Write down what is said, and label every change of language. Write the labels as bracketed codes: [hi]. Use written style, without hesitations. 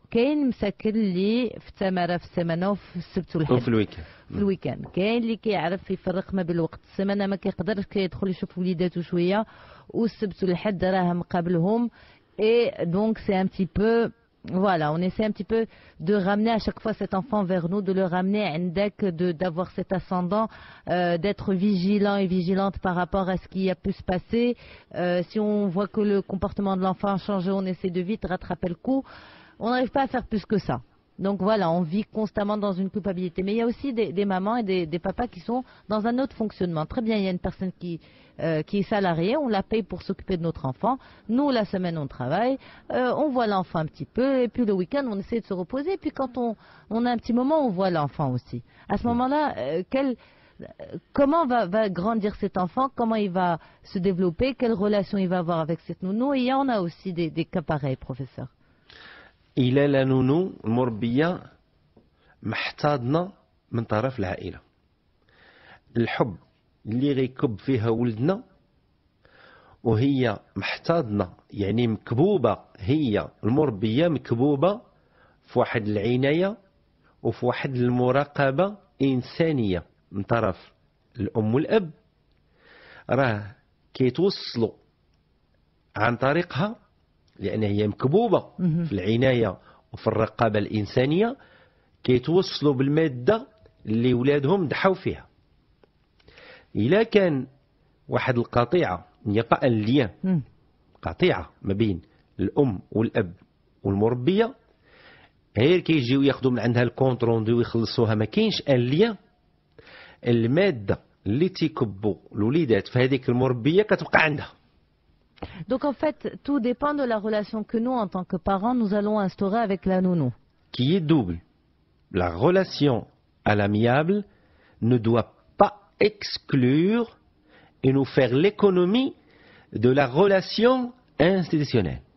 [ar] كاين مساكن اللي في التماره في السمانه وفي السبت والحد وفي الويكاند. في الويكاند كاين اللي كيعرف يفرق ما بين الوقت السمانه ما كيقدرش كيدخل يشوف وليداتو شويه، والسبت والحد راه مقابلهم. [fr] Et donc c'est un petit peu, voilà, on essaie un petit peu de ramener à chaque fois cet enfant vers nous, de le ramener à Ndek, d'avoir cet ascendant, d'être vigilant et vigilante par rapport à ce qui a pu se passer. Si on voit que le comportement de l'enfant a changé, on essaie de vite rattraper le coup. On n'arrive pas à faire plus que ça. Donc voilà, on vit constamment dans une culpabilité. Mais il y a aussi des mamans et des papas qui sont dans un autre fonctionnement. Très bien, il y a une personne qui est salariée, on la paye pour s'occuper de notre enfant. Nous, la semaine, on travaille, on voit l'enfant un petit peu, et puis le week-end, on essaie de se reposer. Et puis quand on a un petit moment, on voit l'enfant aussi. À ce moment-là, comment va grandir cet enfant, comment il va se développer, quelle relation il va avoir avec cette nounou. Et il y en a aussi des cas pareils, professeur. [ar] إلى لا نونو المربية محتاضنا من طرف العائلة. الحب اللي غيكب فيها ولدنا وهي محتاضنا، يعني مكبوبة، هي المربية مكبوبة في واحد العناية وفي واحد المراقبة إنسانية من طرف الأم والأب، راه كيتوصلوا عن طريقها لأن هي مكبوبة في العناية وفي الرقابة الإنسانية كيتوصلوا بالمادة اللي ولادهم ضحوا فيها. إلا كان واحد القطيعة يقع اللين قطيعة ما بين الأم والأب والمربية، غير كيجيو ياخذوا من عندها الكونتروندي ويخلصوها، ما كاينش اللين، المادة اللي تيكبوا الوليدات في هذيك المربية كتبقى عندها. [fr] Donc en fait, tout dépend de la relation que nous, en tant que parents, nous allons instaurer avec la nounou. Qui est double. La relation à l'amiable ne doit pas exclure et nous faire l'économie de la relation institutionnelle.